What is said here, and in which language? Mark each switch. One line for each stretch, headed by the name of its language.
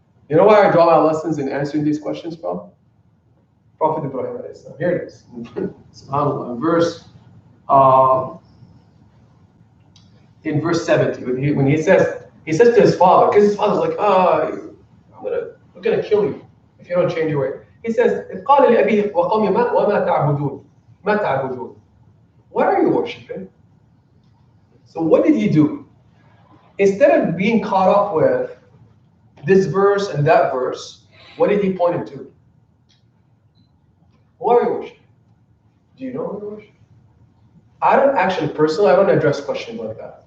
English: You know why I draw my lessons in answering these questions from? Prophet Ibrahim alayhi salam. Here it is. SubhanAllah. In verse 70, when he says to his father, because his father's like, we're gonna kill you if you don't change your way. He says,
Arabic: قال لأبيه وقومي وما تعبدون ما تعبدون.
English: What are you worshiping? So what did he do? Instead of being caught up with this verse and that verse, what did he point him to? Who are you worshiping? Do you know who you worship? I don't address questions like that.